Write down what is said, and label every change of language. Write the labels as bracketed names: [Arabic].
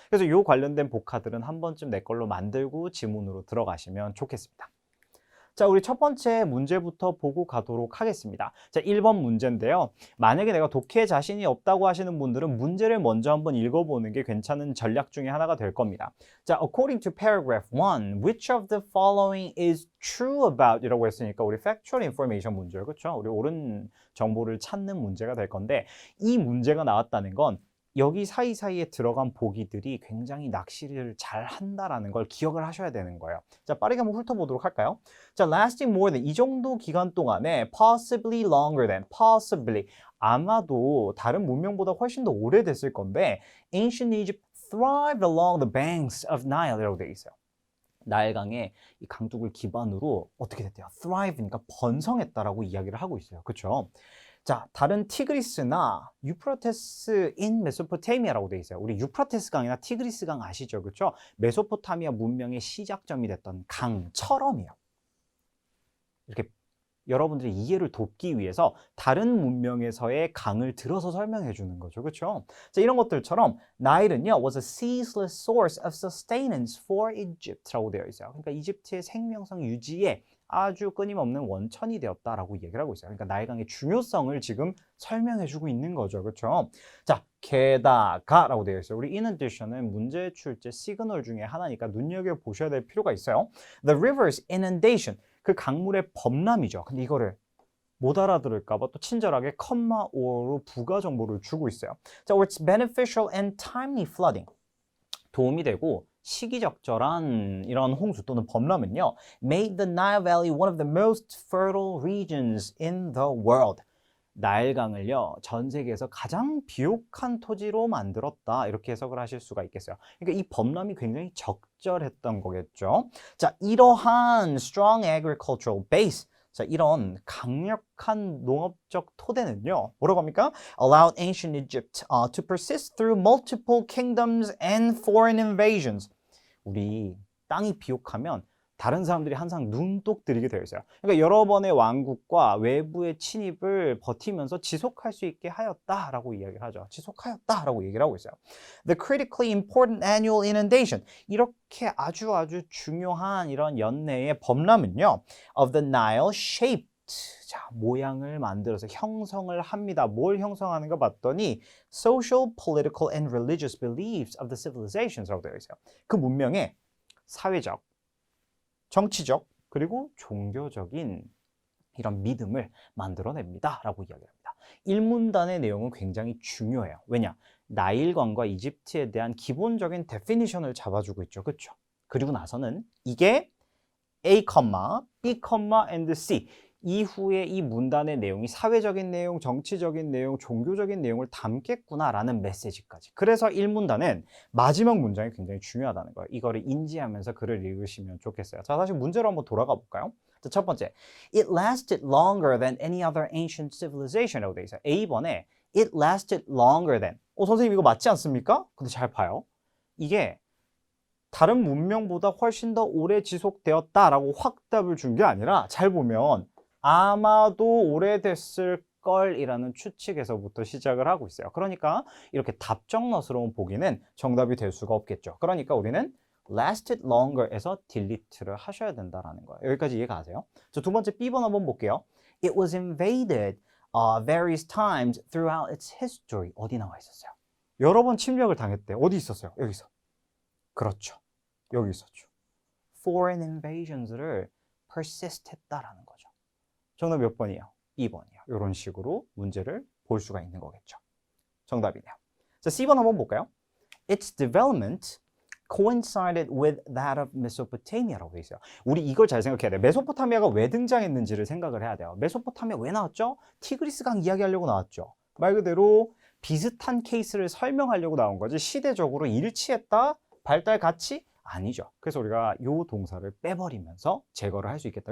[Korean] 그래서 이 관련된 복화들은 한 번쯤 내 걸로 만들고 지문으로 들어가시면 좋겠습니다. 자, 우리 첫 번째 문제부터 보고 가도록 하겠습니다. 자, 1번 문제인데요. 만약에 내가 독해에 자신이 없다고 하시는 분들은 문제를 먼저 한번 읽어보는 게 괜찮은 전략 중에 하나가 될 겁니다. 자, [English] according to paragraph 1, which of the following is true about [Korean] 이라고 했으니까 우리 [English] factual information [Korean] 문제예요. 그렇죠? 우리 옳은 정보를 찾는 문제가 될 건데 이 문제가 나왔다는 건 여기 사이사이에 들어간 보기들이 굉장히 낚시를 잘 한다라는 걸 기억을 하셔야 되는 거예요. 자, 빠르게 한번 훑어보도록 할까요? 자, [English] lasting more than [Korean] 이 정도 기간 동안에 [English] possibly longer than, possibly [Korean] 아마도 다른 문명보다 훨씬 더 오래됐을 건데 [English] ancient Egypt thrived along the banks of Nile [Korean] 이라고 되어 있어요. 나일강의 이 강둑을 기반으로 어떻게 됐대요? thrive니까 번성했다라고 이야기를 하고 있어요. 그렇죠? 자, 다른 티그리스나 유프라테스 in 메소포타미아라고 되어 있어요. 우리 유프라테스 강이나 티그리스 강 아시죠? 그렇죠? 메소포타미아 문명의 시작점이 됐던 강처럼이요. 이렇게 여러분들의 이해를 돕기 위해서 다른 문명에서의 강을 들어서 설명해 주는 거죠. 그렇죠? 자, 이런 것들처럼 나일은요 [English] was a ceaseless source of sustenance for Egypt [Korean] 라고 되어 있어요. 그러니까 이집트의 생명성 유지에 아주 끊임없는 원천이 되었다라고 얘기를 하고 있어요. 그러니까 나일강의 중요성을 지금 설명해 주고 있는 거죠. 그렇죠? 자, 게다가라고 되어 있어요. 우리 [English] in addition [Korean] 은 문제 출제 시그널 중에 하나니까 눈여겨보셔야 될 필요가 있어요. [English] The river's inundation [Korean] 그 강물의 범람이죠. 근데 이거를 못 알아들을까 봐 또 친절하게 컴마 or로 부가 정보를 주고 있어요. [English] 자, it's beneficial and timely flooding. [Korean] 도움이 되고 시기적절한 이런 홍수 또는 범람은요. [English] made the Nile Valley one of the most fertile regions in the world. [Korean] 나일강을요, 전 세계에서 가장 비옥한 토지로 만들었다. 이렇게 해석을 하실 수가 있겠어요. 그러니까 이 범람이 굉장히 적절했던 거겠죠. 자, 이러한 [English] strong agricultural base. [Korean] 자, 이런 강력한 농업적 토대는요, 뭐라고 합니까? [English] Allowed ancient Egypt to persist through multiple kingdoms and foreign invasions. [Korean] 우리 땅이 비옥하면 다른 사람들이 항상 눈독 들이게 되어 있어요. 그러니까 여러 번의 왕국과 외부의 침입을 버티면서 지속할 수 있게 하였다라고 이야기를 하죠. 지속하였다라고 얘기를 하고 있어요. [English] The critically important annual inundation. [Korean] 이렇게 아주 중요한 이런 연내의 범람은요. [English] Of the Nile shaped. [Korean] 자, 모양을 만들어서 형성을 합니다. 뭘 형성하는가 봤더니 [English] social, political, and religious beliefs of the civilizations [Korean] 라고 되어 있어요. 그 문명의 사회적, 정치적, 그리고 종교적인 이런 믿음을 만들어냅니다. 라고 이야기합니다. 1문단의 내용은 굉장히 중요해요. 왜냐? 나일강과 이집트에 대한 기본적인 데피니션을 잡아주고 있죠. 그렇죠? 그리고 나서는 이게 A, B, and C 이후에 이 문단의 내용이 사회적인 내용, 정치적인 내용, 종교적인 내용을 담겠구나라는 메시지까지. 그래서 1문단은 마지막 문장이 굉장히 중요하다는 거예요. 이거를 인지하면서 글을 읽으시면 좋겠어요. 자, 다시 문제로 한번 돌아가 볼까요? 자, 첫 번째, [English] It lasted longer than any other ancient civilization [Korean] 이라고 되어 있어요. A번에 [English] It lasted longer than. [Korean] 선생님 이거 맞지 않습니까? 근데 잘 봐요. 이게 다른 문명보다 훨씬 더 오래 지속되었다라고 확답을 준 게 아니라 잘 보면 아마도 오래됐을 걸이라는 추측에서부터 시작을 하고 있어요. 그러니까 이렇게 답정너스러운 보기는 정답이 될 수가 없겠죠. 그러니까 우리는 [English] lasted longer [Korean] 에서 delete를 하셔야 된다라는 거예요. 여기까지 이해 가세요? 자, 두 번째 B번 한번 볼게요. [English] It was invaded various times throughout its history. [Korean] 어디 나와 있었어요? 여러 번 침략을 당했대. 어디 있었어요? 여기서. 그렇죠. 여기 있었죠. [English] Foreign invasions [Korean] 를 persist 했다라는 거죠. 정답 몇 번이에요? 2번이에요. 이런 식으로 문제를 볼 수가 있는 거겠죠. 정답이네요. 자, C번 한번 볼까요? [English] Its development coincided with that of Mesopotamia [Korean] 라고 돼 있어요. 우리 이걸 잘 생각해야 돼요. 메소포타미아가 왜 등장했는지를 생각을 해야 돼요. 메소포타미아 왜 나왔죠? 티그리스강 이야기하려고 나왔죠. 말 그대로 비슷한 케이스를 설명하려고 나온 거지 시대적으로 일치했다? 발달 같이? 아니죠. 그래서 우리가 이 동사를 빼버리면서 제거를 할 수 있겠다.